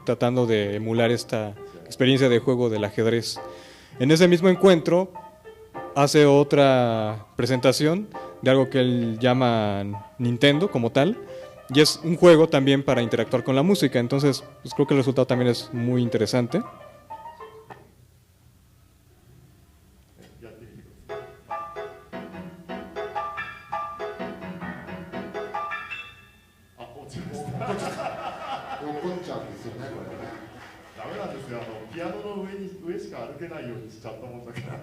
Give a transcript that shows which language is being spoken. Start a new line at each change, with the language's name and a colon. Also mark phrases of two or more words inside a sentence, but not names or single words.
Spanish: Tratando de emular esta experiencia de juego del ajedrez. En ese mismo encuentro hace otra presentación de algo que él llama Nintendo como tal, y es un juego también para interactuar con la música. Entonces pues creo que el resultado también es muy interesante.
Japanese: やってみてください。あ、落ちました。怒っちゃうんですよね、これね。ダメなんですよ。ピアノの上しか歩けないようにしちゃったもんだから。